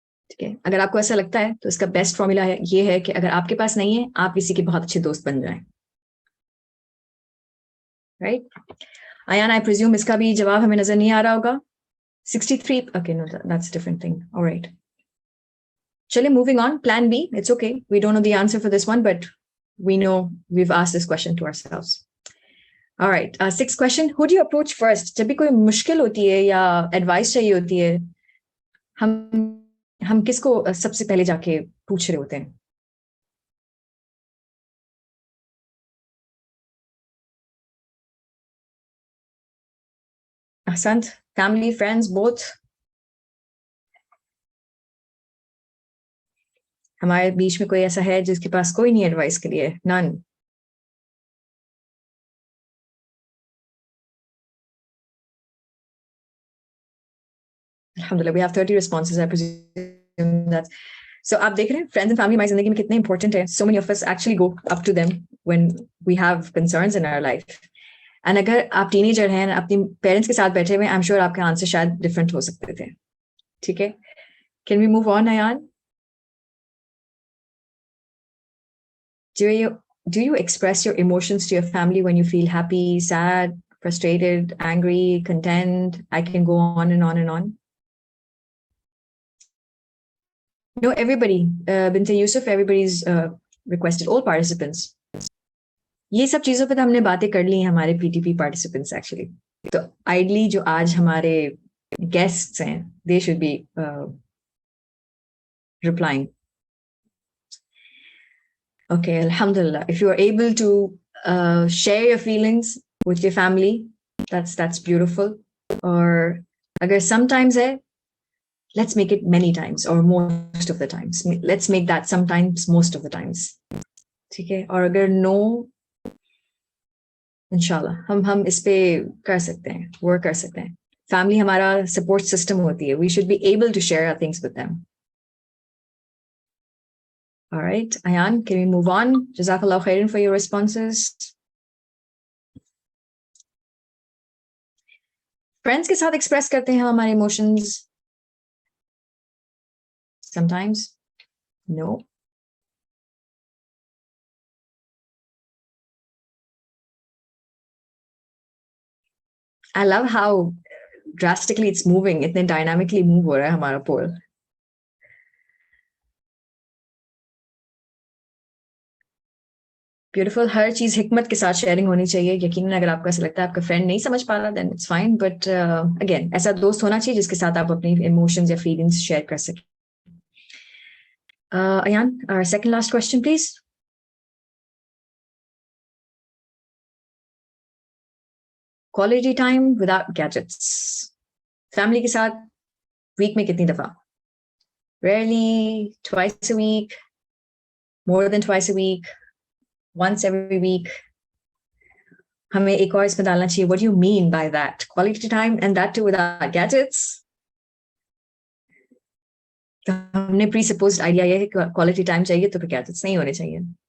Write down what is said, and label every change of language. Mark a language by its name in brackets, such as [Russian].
[Hindi] ठीक है, अगर आपको ऐसा लगता है तो इसका बेस्ट फॉर्मूला है ये है कि अगर आपके पास नहीं है, आप किसी के बहुत अच्छे दोस्त बन जाएं. राइट? Ayan, I presume इसका भी जवाब हमें नजर नहीं आ रहा होगा. 63. [English] Okay, no, that's a different thing. All right. Chale, moving on. Plan B. It's okay. We don't know the answer for this one, but we know we've asked this question to ourselves. All right. Sixth question. Who do you approach first? [Hindi] जब भी कोई मुश्किल होती है या advice चाहिए होती है, हम किसको सबसे पहले जाके पूछ रहे होते हैं? [English] Ahsant, family, friends, both. [Hindi] हमारे बीच में कोई ऐसा है जिसके पास कोई नहीं एडवाइस के लिए? [English] None. Alhamdulillah, we have 30 responses. I presume that. [Hindi] So आप देख रहे हैं friends and family हमारी जिंदगी में कितने important है. [English] So many of us actually go up to them when we have concerns in our life. [Hindi] And अगर आप teenager हैं, अपने parents के साथ बैठे हुए, I'm sure आपके answer शायद different हो सकते थे. [English] ठीक है? Can we move on, Ayan? Do you express your emotions to your family when you feel happy, sad, frustrated, angry, content? I can go on and on and on. No, everybody. Binte Yusuf, everybody's requested, all participants. [Hindi] ये सब चीजों पे तो हमने बातें कर ली हैं हमारे PTP participants actually. तो ideally जो आज हमारे guests हैं, they should be replying. [English] Okay, Alhamdulillah. If you are able to share your feelings with your family, that's beautiful. Or अगर sometimes है let's make it many times or most of the times. Let's make that sometimes, most of the times. [Hindi] ठीक है? और अगर no, इंशाल्लाह हम इस पे कर सकते हैं, work कर सकते हैं. [English] Family हमारा support system होती है. We should be able to share our things with them. All right, Ayan, can we move on? Jazakallah khairan for your responses. [Hindi] Friends के साथ express करते हैं हमारे emotions. [English] Sometimes, no. I love how drastically it's moving. [Hindi] इतने dynamically move हो रहा है हमारा poll. [English] Beautiful. [Hindi] हर चीज हिकमत के साथ शेयरिंग होनी चाहिए. यकीनन अगर आपको ऐसा लगता है आपका फ्रेंड नहीं समझ पा रहा, then it's fine. But again, ऐसा दोस्त होना चाहिए जिसके साथ आप अपनी emotions या feelings share कर सकें. [English] Ayan, our second last question, please. Quality time without gadgets. [Hindi] Family के साथ week में कितनी दफा? [English] Rarely, twice a week, more than twice a week, once every week. [Hindi] हमें एक और इसमें डालना चाहिए. What do you mean by that? [English] Quality time and that too without gadgets? [Hindi] तो हमने presupposed idea ये है कि quality time चाहिए तो फिर gadgets नहीं होने चाहिए.